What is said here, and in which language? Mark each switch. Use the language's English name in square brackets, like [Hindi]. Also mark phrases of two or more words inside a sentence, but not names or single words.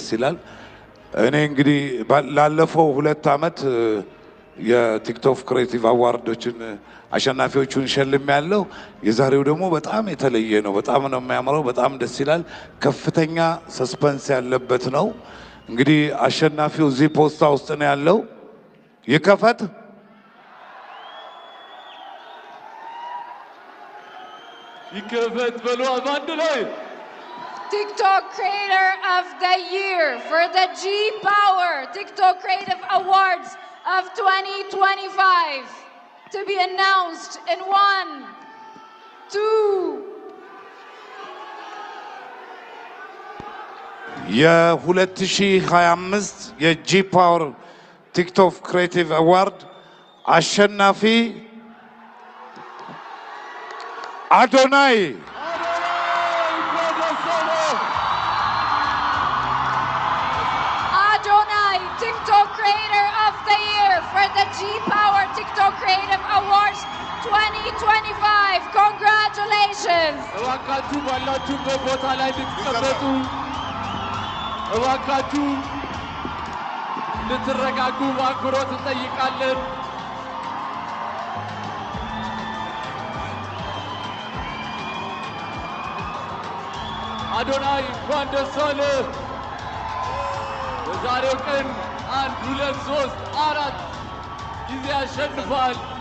[Amharic] ይላል። እኔ እንግዲህ ላለፈው 2 ዓመት የቲክቶክ ክሬቲቭ አዋርዶችን አሸናፊዎቹን ሸልም ያለው። የዛሬው ደግሞ በጣም የተለየ ነው። በጣም ነው የሚያምረው። በጣም ደስ ይላል። ከፍተኛ ሰስፐንስ ያለበት ነው። እንግዲህ አሸናፊው እዚህ ፖስታ ውስጥ ነው ያለው። ይከፈት። በሉ አንድ ላይ [English] TikTok Creator of the Year for the G Power TikTok Creative Awards of 2025 to be announced in 1, 2 [Amharic] የ2025 የጂ ፓወር ቲክቶክ ክሬቲቭ አዋርድ አሸናፊ አዶናይ [English] TikTok Creator of the Year for the G Power TikTok Creative Awards 2025. Congratulations! [Amharic] እባካችሁ ባላችሁበት ቦታ ላይ እንድትቀመጡ፣ እባካችሁ እንድትረጋጉ በአክብሮት እንጠይቃለን። አዶናይ እንኳን ደስ አለህ። በዛሬው ቀን 1 2 3 4 ጊዜ አሸንፏል።